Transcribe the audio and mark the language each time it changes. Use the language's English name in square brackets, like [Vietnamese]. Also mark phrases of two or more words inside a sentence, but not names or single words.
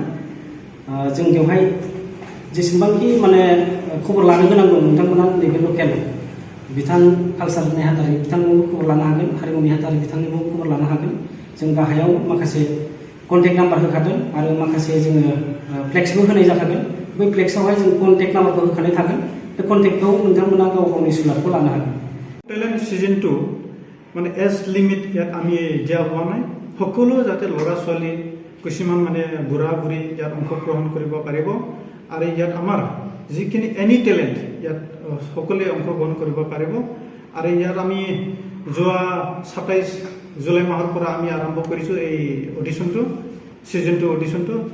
[Bodo] जों बेवहाय जेसेबांखि खबर लानो गोनां दं नोंथांमोना नैबे लकेल बिथां कालचार नेहाथारि बिथांमोनखौ खबर लानो हागोन, हारिमु नेहाथारि बिथांनिबो खबर लानो हागोन। जों गाहायाव माखासे कन्टेक्ट नाम्बार होखादों आरो माखासे जोङो फ्लेक्सबो होनाय जाखागोन। बै फ्लेक्सआवहाय जों कन्टेक्ट नाम्बारबो होखानाय थागोन। बे कन्टेक्टखौ नोंथांमोना गाव गावनि सुलादखौ लानो हागोन। [Assamese] টেলেণ্ট সিজন 2 এজ লিমিট ইয়াত আমি দিয়া হোৱা নাই। সকলো যাতে ল'ৰা ছোৱালী কিছুমান বুঢ়া বুঢ়ী ইয়াত অংশগ্ৰহণ কৰিব পাৰিব আৰু ইয়াত আমাৰ যিখিনি এনি টেলেণ্ট ইয়াত সকলোৱে অংশগ্ৰহণ কৰিব পাৰিব। আৰু ইয়াত আমি যোৱা 27 জুলাই মাহৰ পৰা আমি আৰম্ভ কৰিছোঁ এই অডিশ্যনটো, সিজন 2 অডিশ্যনটো।